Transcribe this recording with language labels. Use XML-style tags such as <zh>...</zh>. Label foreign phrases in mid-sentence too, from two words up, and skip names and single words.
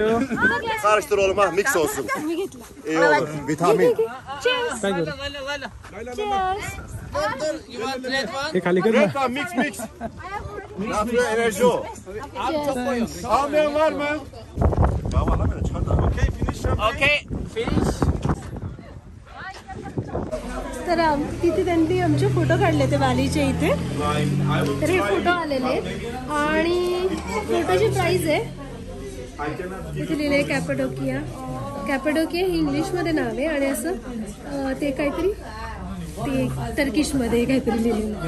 <tr>Karıştır oğlum ha, mix olsun.</tr> <mr>मी घेतला.</mr> <tr>İyi olur. Vitamin. Cheers.</tr> <mr>काय करू Cheers. हे खाली कर ना.</mr> <tr>Reklam mix. Ne yapıyor enerji o? Almayan var mı? Ya var lan böyle çıkardı.</tr> <en>Okay finish. Okay,</en> <mr>तर तिथे त्यांनी आमचे फोटो काढले ते वालीचे इथे. तर हे फोटो आलेले आहेत आणि फोटोची प्राइस आहे इथे लिहिले कॅपॅडोकिया. कॅपॅडोकिया ही इंग्लिशमध्ये नाव आहे आणि असं ते काहीतरी ते टर्किशमध्ये काहीतरी लिहिलेलं.</mr>